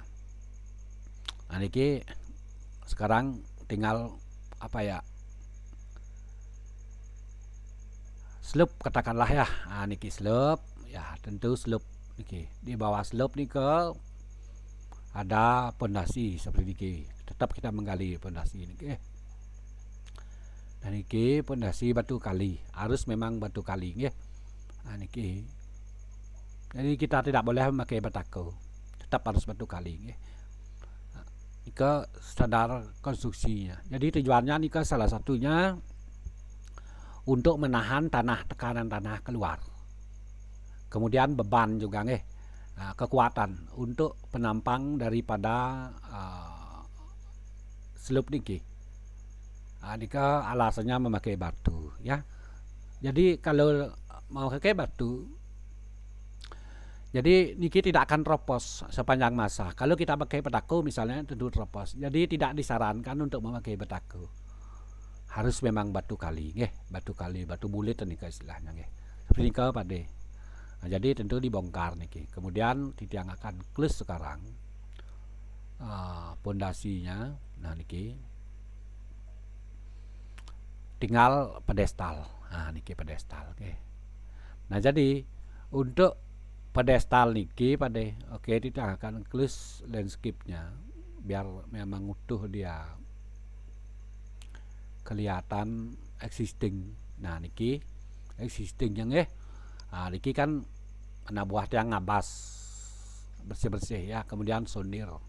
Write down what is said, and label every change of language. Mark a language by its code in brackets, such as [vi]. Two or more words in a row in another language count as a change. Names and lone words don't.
[id] Nah, niki sekarang tinggal apa ya, slope katakanlah ya. Nah, niki slope ya, tentu slope niki di bawah slope nika ada pondasi seperti niki. Tetap kita menggali pondasi niki. Dan niki pondasi batu kali, harus memang batu kali, nggih. Nah, niki. Jadi kita tidak boleh memakai batako, tetap harus batu kali, nggih. Nah, nika standar konstruksinya. Jadi tujuannya nika salah satunya untuk menahan tekanan tanah keluar. Kemudian beban juga, nggih. Nah, kekuatan untuk penampang daripada slope niki. Nika alasannya memakai batu, ya. Jadi kalau mau pakai batu, jadi niki tidak akan teropos sepanjang masa. Kalau kita pakai batako misalnya tentu teropos. Jadi tidak disarankan untuk memakai batako. Harus memang batu kali, nggih. Batu kali, batu bulit nika istilahnya, nggih. Seperti nika Pakde. Nah, jadi tentu dibongkar niki. Kemudian titiang akan klus sekarang pondasinya. Nah, niki tinggal pedestal. Nah, niki pedestal, oke. Nah, jadi untuk pedestal niki Pakde, oke, kita akan klus landscape-nya biar memang utuh dia kelihatan existing. Nah, niki existing yang nah, niki kan anak buah yang ngabas bersih-bersih ya, kemudian sonir.